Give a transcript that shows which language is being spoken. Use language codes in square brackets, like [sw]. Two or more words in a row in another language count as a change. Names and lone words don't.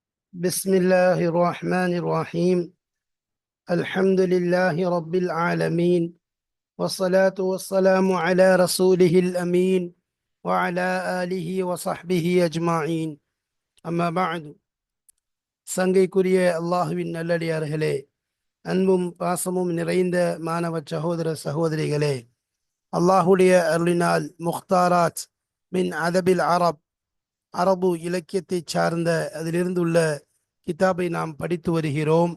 [ar] بسم الله الرحمن الرحيم. الحمد لله رب العالمين، والصلاة والسلام على رسوله الأمين وعلى آله وصحبه أجمعين. أما بعد. [ta] சங்கைக்குரிய அல்லாஹுவின் நல்லடியார்களே, அன்பும் பாசமும் நிறைந்த மாணவ சகோதர சகோதரிகளே, அல்லாஹுடைய அருளினால் முக்தாராத் மின் அதபில் அரபு இலக்கியத்தை சார்ந்த அதிலிருந்துள்ள கிதாபை நாம் படித்து வருகிறோம்.